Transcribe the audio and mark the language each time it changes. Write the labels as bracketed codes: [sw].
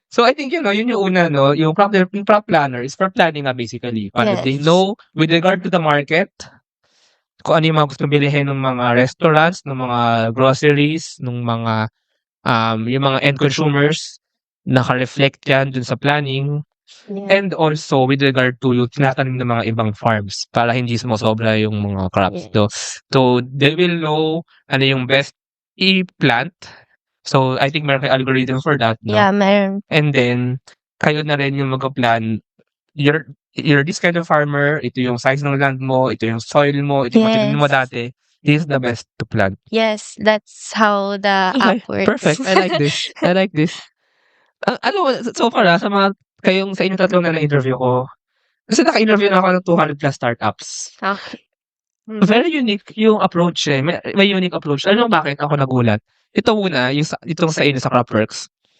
[en] So I think [tl] yun yung una, yung [en] crop planner is for planning basically. [tl] Para [en] Yes. they know with regard to the market, [tl] kung ano yung mga gusto bilhin ng mga restaurants, ng mga groceries, ng mga yung mga end consumers, naka-reflect yan dun sa planning. [en] Yeah. And also with regard to [tl] yung tinatanim ng mga ibang farms para hindi sumosobra yung mga crops. [en] So they will know [tl] ano yung [en] best i-plant. So I think [tl] meron kayong [en] algorithm for that, no? [tl] Yeah, meron. And then kayo na rin yung mag-plan. [en] You're this kind of farmer, [tl] ito yung size ng land mo, ito yung soil mo, ito yung matinin mo dati. [en] This is the best to plant. Yes, that's how the app works. Perfect. I like this. So far [tl] sa mga sa inyong tatlong na interview ko, kasi naka-interview na ako ng 200 plus startups. [en] Okay. Very unique [tl] yung approach eh. May unique approach. Alam mo bakit ako nagulat? Ito muna, itong sa inyo sa Cropworks.